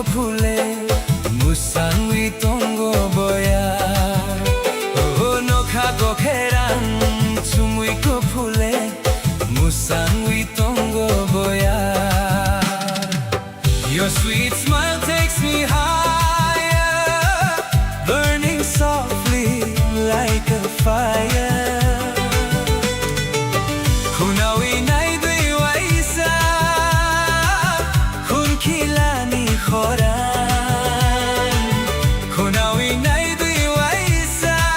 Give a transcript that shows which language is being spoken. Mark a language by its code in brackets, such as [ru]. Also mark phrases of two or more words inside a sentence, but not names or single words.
[trp] phule musangwi tongo boya oh nokha ko kheran chumui ko phule musangwi tongo boya [en] Your sweet smile takes me higher burning softly like a fire [trp] Hunawi nai dui waisa Khilani khoran Khunawi nai dui waisa